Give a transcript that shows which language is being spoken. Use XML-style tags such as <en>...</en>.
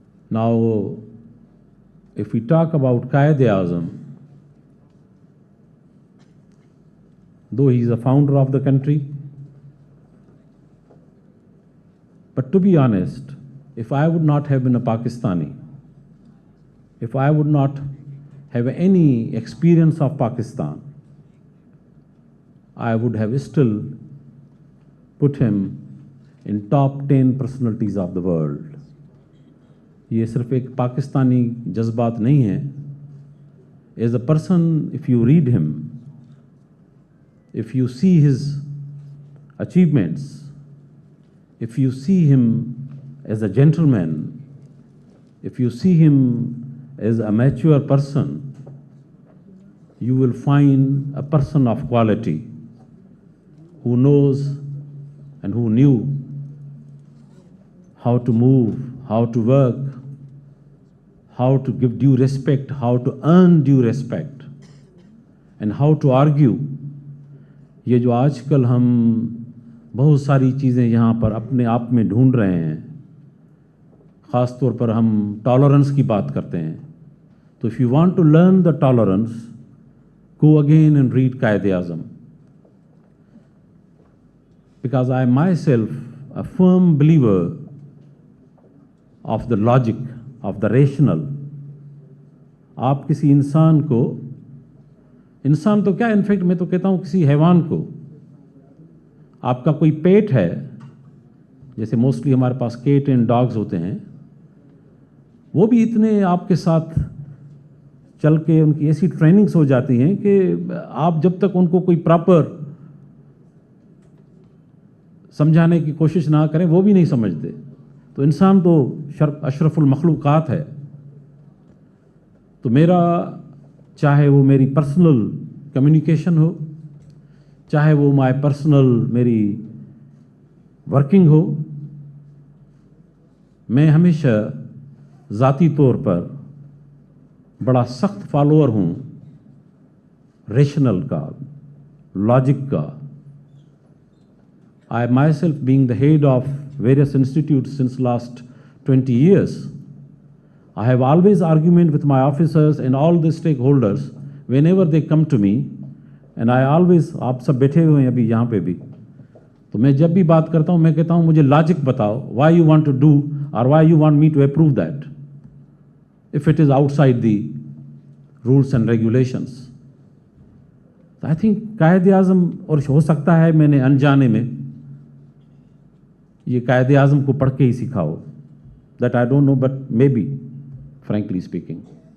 <en>Now, if we talk about Quaid-e-Azam, though he is the founder of the country, but to be honest, if I would not have been a Pakistani, if I would not have any experience of Pakistan, I would have still put him in top 10 personalities of the world.</en> <hi>ये सिर्फ एक पाकिस्तानी जज्बात नहीं है.</hi> <en>As a person, if you read him, if you see his achievements, if you see him as a gentleman, if you see him as a mature person, you will find a person of quality who knows and who knew how to move, how to work, how to give due respect, how to earn due respect, and how to argue.</en> <hi>ये जो आजकल हम बहुत सारी चीज़ें यहाँ पर अपने आप में ढूंढ रहे हैं, ख़ास तौर पर हम टॉलरेंस की बात करते हैं.</hi> <en>तो if you want to learn the tolerance, go again and read Quaid-e-Azam. Because I myself a firm believer of the logic, of the rational.</en> <hi>आप किसी इंसान को, इंसान तो क्या, इनफैक्ट मैं तो कहता हूँ किसी हैवान को, आपका कोई पेट है, जैसे मोस्टली हमारे पास कैट एंड डॉग्स होते हैं, वो भी इतने आपके साथ चल के उनकी ऐसी ट्रेनिंग्स हो जाती हैं कि आप जब तक उनको कोई प्रॉपर समझाने की कोशिश ना करें वो भी नहीं समझते. तो इंसान तो अशरफुल मखलूक़ात है. तो मेरा, चाहे वो मेरी पर्सनल कम्युनिकेशन हो, चाहे वो माय पर्सनल मेरी वर्किंग हो, मैं हमेशा ज़ाती तौर पर बड़ा सख्त फॉलोअर हूँ रेशनल का, लॉजिक का.</hi> <en>I myself being the head of various institutes since last 20 years, I have always argument with my officers and all the stakeholders whenever they come to me, and I always,</en> <hi>आप सब बैठे हुए हैं अभी यहाँ पे भी, तो मैं जब भी बात करता हूँ मैं कहता हूँ मुझे लॉजिक बताओ,</hi> <en>why you want to do or why you want me to approve that if it is outside the rules and regulations. I think</en> <hi>कायदे आज़म, और हो सकता है मैंने अनजाने में ये कायदे आज़म को पढ़ के ही सीखा हो,</hi> <en>that I don't know, but maybe, frankly speaking.</en>